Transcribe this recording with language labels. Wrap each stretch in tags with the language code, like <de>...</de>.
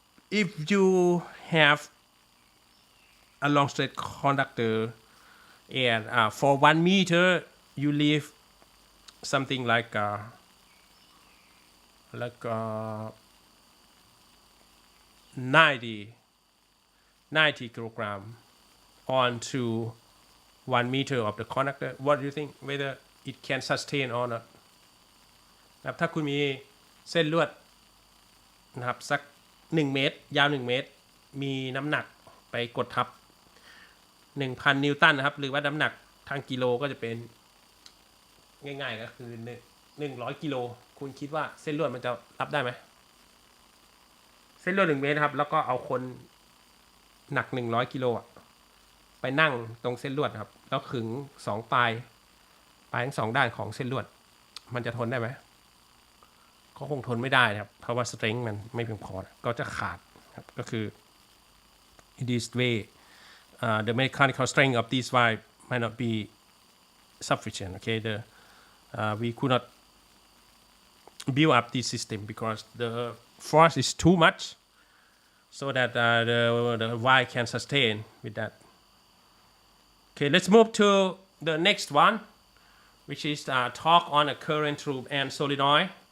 <en>If you have a long straight conductor and for 1 meter you leave something like 90 kilogram onto 1 meter of the conductor. What do you think whether it can sustain or not?</en> <th>นะครับถ้าคุณมีเส้นลวดนะครับสัก1เมตรยาว1เมตรมีน้ำหนักไปกดทับ 1,000 นิวตันนะครับหรือว่าน้ำหนักทางกิโลก็จะเป็นง่ายๆก็คือ100กิโลคุณคิดว่าเส้นลวดมันจะรับได้ไหม เส้นลวด1เมตรครับแล้วก็เอาคนหนัก100กิโลไปนั่งตรงเส้นลวดครับแล้วขึง2ปลายทั้ง2ด้านของเส้นลวดมันจะทนได้ไหมก็คงทนไม่ได้ครับเพราะว่าสเตรนท์มันไม่เพียงพอก็จะขาดครับก็คือ</th> <en>in this way the mechanical strength of this wire might not be sufficient. Okay, we could not build up this system because the force is too much so that the wire can sustain with that. Okay, let's move to the next one, which is talk on a current through and solenoid.</en>